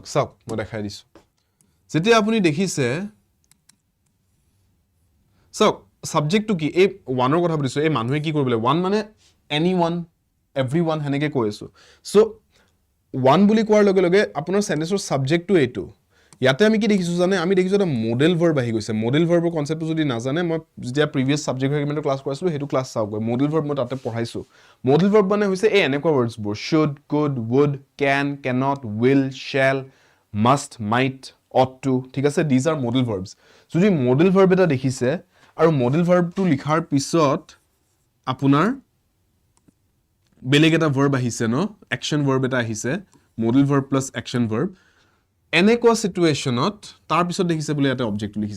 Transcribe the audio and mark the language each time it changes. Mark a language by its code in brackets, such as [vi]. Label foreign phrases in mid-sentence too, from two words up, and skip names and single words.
[as] চাওক মই দেখাই দিছো, যেতিয়া আপুনি দেখিছে, চাওক সাবজেক্টটো কি, এই ওয়ানৰ কথা বুজিছো, এই মানুহে কি কৰিবলৈ, ওয়ান মানে [en] anyone, everyone [as] হেনেকে কৈ আছো। সো ওয়ান বুলি কোৱাৰ লগে লগে আপোনাৰ [en] sentenceৰ subjectটো [as] এইটো। ইয়াতে আমি কি দেখিছো জানে, আমি দেখিছো এটা [en] modal verb [as] আহি গৈছে। [en] modal verbৰ conceptটো [as] যদি নাজানে, মই যেতিয়া [en] previous subject agreementৰ class [as] কৰিছিলো হেতু ক্লাস চাওক, [en] modal verb [as] মই তাতে পঢ়াইছো। [en] modal verb [as] মানে হৈছে এই এনেকুৱা ওয়াৰ্ডছবোৰ, [en] should, could, would, can, cannot, will, shall, must, might, ought to, [as] ঠিক আছে, [en] these are modal verbs. [as] যদি [en] modal verb [as] এটা দেখিছে আৰু [en] modal verbটো [as] লিখাৰ পিছত আপোনাৰ বেলেগ এটা ভাৰ্ব আহিছে ন, [en] action verb [as] এটা আহিছে, [en] modal verb plus action verb, [as] এনেকুৱা সিচুৱেশনত তাৰ পিছত দেখিছে বুলি এটা অবজেক্টটো লিখিছে।